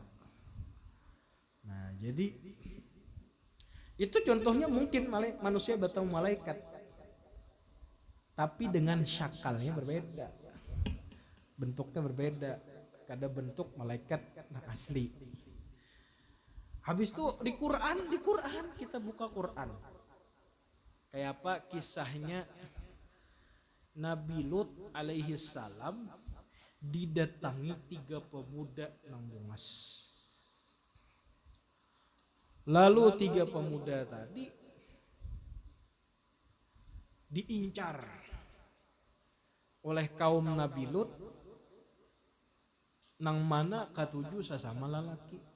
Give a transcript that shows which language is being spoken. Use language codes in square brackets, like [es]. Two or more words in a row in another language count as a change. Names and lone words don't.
[id] Nah, jadi itu contohnya mungkin manusia bertemu malaikat, tapi dengan syakalnya berbeda, bentuknya berbeda. [bjn] Kada bentuk malaikat asli. [id] Habis itu di Quran kita buka Quran. [bjn] Kayak apa kisahnya Nabi Lut alaihi salam didatangi 3 pemuda nang bungas. Lalu 3 pemuda tadi diincar oleh kaum Nabi Lut nang mana katuju sesama lelaki.